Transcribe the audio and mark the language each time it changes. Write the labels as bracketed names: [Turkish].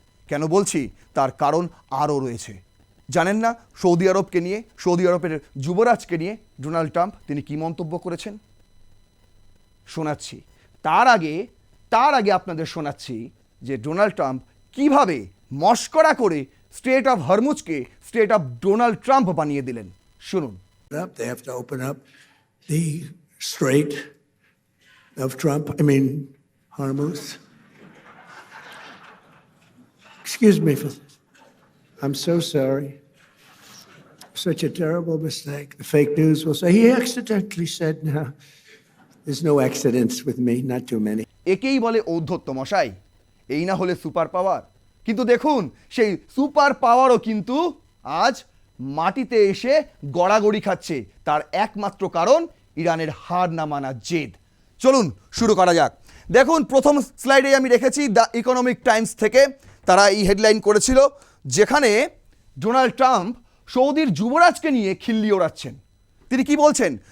[Bangla] কেন বলছি, তার কারণ আরও রয়েছে। জানেন না সৌদি আরবকে নিয়ে, সৌদি আরবের যুবরাজকে নিয়ে ডোনাল্ড ট্রাম্প তিনি কি মন্তব্য করেছেন? শোনাচ্ছি। তার আগে আপনাদের শোনাচ্ছি যে ডোনাল্ড ট্রাম্প কিভাবে মস্করা করে state of হরমুজকে state of Donald Trump বানিয়ে দিলেন। শুনুন। [English] They have to open up the Strait of Hormuz. Excuse me for this. I'm so sorry. Such a terrible mistake. The fake news will say he accidentally said no. There's no accidents with me, not too many. [Bangla] একেই বলে ঔদ্ধত্য মশাই, এই না হলে super power. কিন্তু দেখুন সেই super পাওয়ারও কিন্তু আজ মাটিতে এসে গড়াগড়ি খাচ্ছে। তার একমাত্র কারণ ইরানের হার না মানা জেদ। চলুন শুরু করা যাক। দেখুন প্রথম স্লাইডে আমি রেখেছি দ্য ইকোনমিক টাইমস থেকে, তারা এই হেডলাইন করেছিল যেখানে ডোনাল্ড ট্রাম্প সৌদির যুবরাজকে নিয়ে খিল্লি ওড়াচ্ছেন। তিনি কি বলছেন?